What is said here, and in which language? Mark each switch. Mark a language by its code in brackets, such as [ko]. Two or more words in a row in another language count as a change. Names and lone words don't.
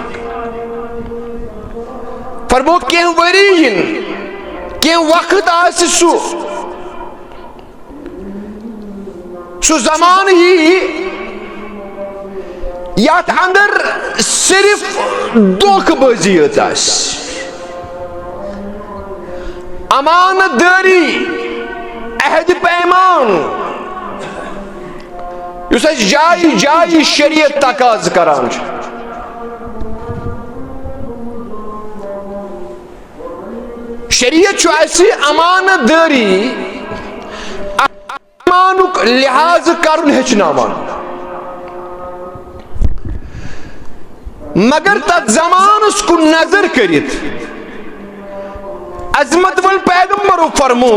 [ks] فرمو کینٛہہ ؤری یِن، کینٛہہ وقت آسہِ سُہ زمان یی یتھ اندر صرف دھوکہ بازی یٲژ آسہِ، امانت دٲری، عہد پیمان، یس اس جائے جائے شریعت تقاض کران چھ. شریعت چھ اسی امانت داری امانک لحاظ کرن ہچناوان. مگر تک زمانس کو نظر کرت عظمت ول پیغمبر فرمو